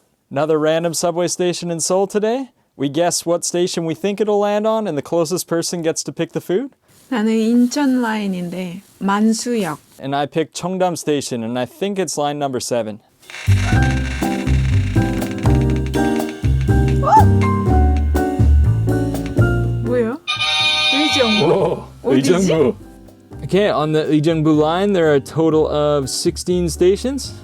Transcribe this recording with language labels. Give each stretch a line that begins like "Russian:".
English: Another random subway station in Seoul today. We guess what station we think it'll land on and the closest person gets to pick the food.
Korean: 나는 인천 라인인데 만수역.
English: And I picked Cheongdam Station and I think it's line number 7.
Korean: 뭐예요? 의정부.
English: Uijeongbu. Okay, on the Uijeongbu line there are a total of 16 stations.